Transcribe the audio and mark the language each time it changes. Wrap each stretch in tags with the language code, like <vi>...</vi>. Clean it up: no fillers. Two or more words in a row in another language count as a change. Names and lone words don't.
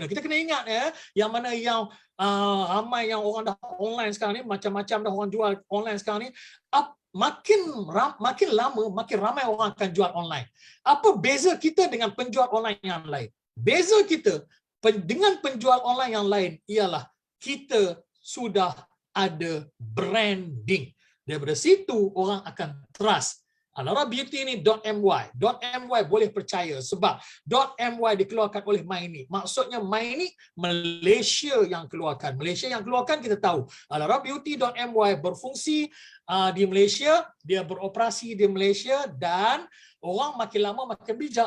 <ms>Kita kena ingat ya, yang mana yang ramai yang orang dah online sekarang ni, macam-macam dah orang jual online sekarang ni, makin lama makin ramai orang akan jual online. Apa beza kita dengan penjual online yang lain? Beza kita dengan penjual online yang lain ialah kita sudah ada branding. Daripada situ orang akan trust. Alara Beauty ni .my. .my boleh percaya sebab .my dikeluarkan oleh Mainik. Maksudnya Mainik Malaysia yang keluarkan. Malaysia yang keluarkan kita tahu. Alara Beauty.my berfungsi di Malaysia, dia beroperasi di Malaysia dan orang makin lama makin bijak.</ms>